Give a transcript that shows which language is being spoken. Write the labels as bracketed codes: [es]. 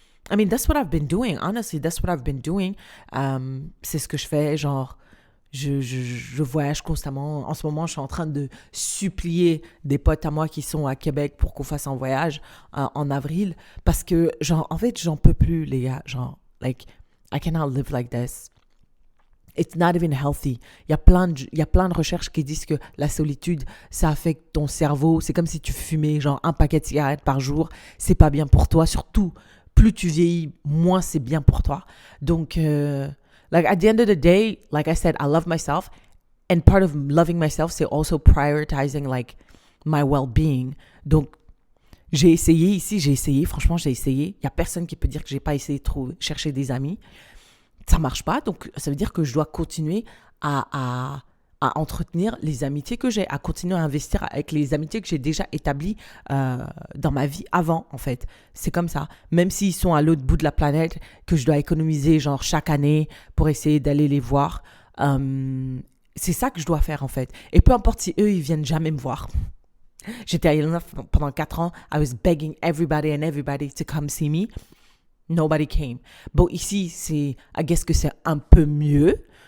[en] I mean, that's what I've been doing. Honestly, that's what I've been doing. [fr] C'est ce que je fais, genre, je voyage constamment. En ce moment, je suis en train de supplier des potes à moi qui sont à Québec pour qu'on fasse un voyage en avril. Parce que, genre, en fait, j'en peux plus, les gars. [en] Genre, like, I cannot live like this. It's not even healthy. [fr] Il y a plein de recherches qui disent que la solitude, ça affecte ton cerveau. C'est comme si tu fumais genre un paquet de cigarettes par jour. C'est pas bien pour toi. Surtout, plus tu vieillis, moins c'est bien pour toi. [en] Donc, like at the end of the day, like I said, I love myself. And part of loving myself, c'est also prioritizing like my well-being. [fr] Donc, j'ai essayé. Franchement, j'ai essayé. Il y a personne qui peut dire que j'ai pas essayé de chercher des amis. Ça marche pas, donc ça veut dire que je dois continuer à à entretenir les amitiés que j'ai, à continuer à investir avec les amitiés que j'ai déjà établies dans ma vie avant, en fait. C'est comme ça. Même s'ils sont à l'autre bout de la planète, que je dois économiser genre chaque année pour essayer d'aller les voir, c'est ça que je dois faire, en fait. Et peu importe si eux, ils viennent jamais me voir. J'étais à Yellowknife pendant 4 ans. [en] I was begging everybody and everybody to come see me. Nobody came. [fr] Bon, ici, [en] I guess [fr] que c'est un peu mieux.